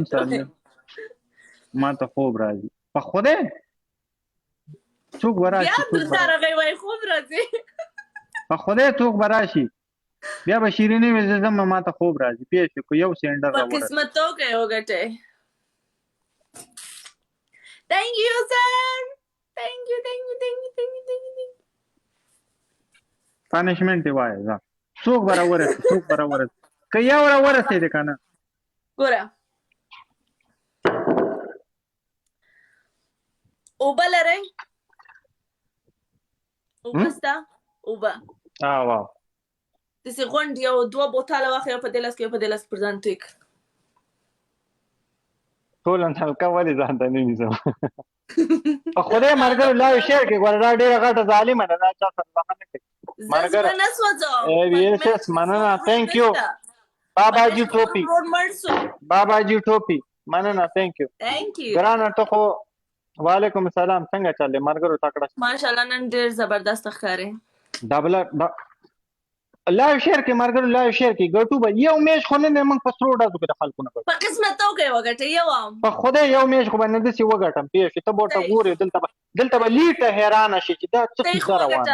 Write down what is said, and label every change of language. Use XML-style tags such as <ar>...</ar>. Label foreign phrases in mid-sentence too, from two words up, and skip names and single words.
<ps>جلیبي ته وایي ما ته خوب راځي په خدای څوک به بیا راشي درته راغی وایي خوب راځي په خدای څوک به راشي بیا به شیریني وي زه ځم ما ته خوب راځي پوه شو که یو سینډر په راورسېد قسمت وکړئ وګټئ</ps> <en>Thank you, sir. Thank you.</en> <ps>پانشمنټ یې وایه ځه څوک به راورسېد که یو راورسېدې که نه ګوره اوبه لرئ اوبه سته اوبه واو داسې غونډ یو 2 بوتله واخلئ یو په دې لاس کې یو په دې لاس پر ځان توی کړه ټول حلقه ولې ځان ته نه نیسم په خدای ملګرو</ps> <en>live share</en> <ps>کې ګوره دا ډېره غټه ظالمه ده دا چا سره بخښنه کوي زړه نه سوځوم yes مننه</ps> <en>thank you</en> <ps>باباجي ټوپي باباجي ټوپي مننه</ps> <en>thank you</en> <ps>ګرانه ته خو</ps> <ar>وعلیکم السلام</ar> <ps>څنګه چلې ملګرو تکړه ماشاءالله نن ډېر زبردست ښکارې</ps> <en>double live share</en> <ps>کې ملګرو</ps> <en>live share</en> <ps>کې ګټو به یو میش خو نه دی موږ په سرو ډازو کې د خلکو نه ګټو په قسمت وکړئ وګټئ یو په خدای یو میش خو به نه داسې وګټم پوه شې ته به ورته ګورې دلته به لیټه حیرانه شي چې دا څه کیسه روانه</ps>